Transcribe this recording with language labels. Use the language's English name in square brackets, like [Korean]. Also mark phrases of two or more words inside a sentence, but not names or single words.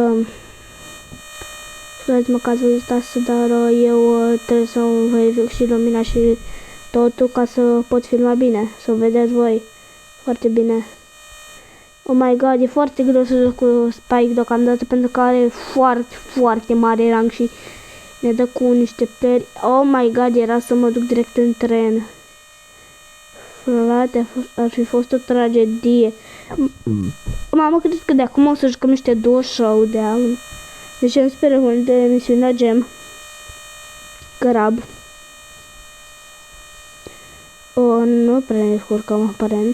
[Romanian] scuzați-mă că ați văzut asta, dar eu trebuie să verific și lumina și totul ca să pot filma bine, să vedeți voi foarte bine. [English] Oh my god, [Romanian] e foarte greu să joc cu Spike deocamdată pentru că are foarte, foarte mare rang și ne dă cu niște peri. [English] Oh my god, [Romanian] era să mă duc direct în tren. Frate, ar fi fost o tragedie. Mamă, cred că de acum o să jucăm niște 2 showdown. Deci îmi sper mult de misiunea gem. Grab. Nu prea ne descurcăm aparent.